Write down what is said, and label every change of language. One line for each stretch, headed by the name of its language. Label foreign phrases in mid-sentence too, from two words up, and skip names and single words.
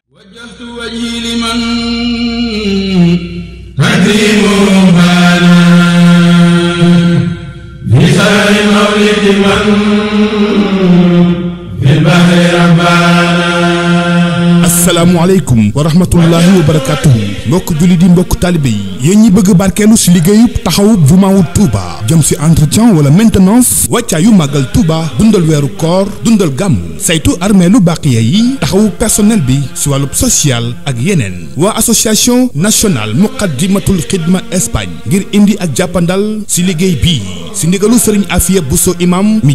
Arabic: وجهت وجهي لمن تكريم بانا بسر مولد من في البحر ربانا. السلام عليكم ورحمة الله وبركاته
Wolof: mbokk julli di mbokk taalibe yi yéen ñi bëgg barkeelu si liggéeyub taxawub jumaawul Touba jëm si entretien wala maintenance wàccaayu màggal Touba dundal weeru koor dundal gàmmu saytu armeelu Baqiya yi taxawu personnel bi si wàllub social ak yeneen waa
French: association nationale
Wolof: muqaddimatul xidma Espagne ngir indi ak jàppandal si liggéey bii si ndigalu sëriñ Afia Bousso imam mi